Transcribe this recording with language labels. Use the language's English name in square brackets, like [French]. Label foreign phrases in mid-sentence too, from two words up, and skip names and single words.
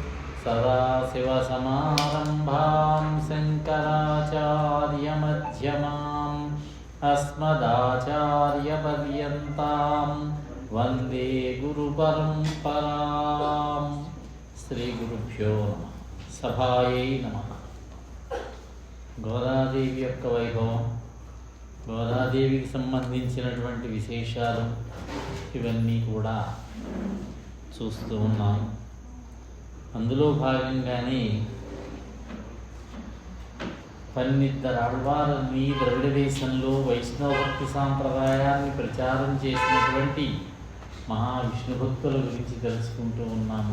[Sanskrit] सदाशिवसमारम्भां शङ्कराचार्यमध्यमाम् अस्मदाचार्यपर्यन्तां वन्दे गुरुपरम्परां श्रीगुरुभ्यो नमः सभायै नमः [Telugu] గోదాదేవి యొక్క వైభవం, గోదాదేవికి సంబంధించినటువంటి విశేషాలు ఇవన్నీ కూడా చూస్తూ ఉన్నాము. అందులో భాగంగానే 12 ఆళ్వారుల్ని ద్రవిడ దేశంలో వైష్ణవ భక్తి సాంప్రదాయాన్ని ప్రచారం చేసినటువంటి మహావిష్ణు భక్తుల గురించి తెలుసుకుంటూ ఉన్నాము.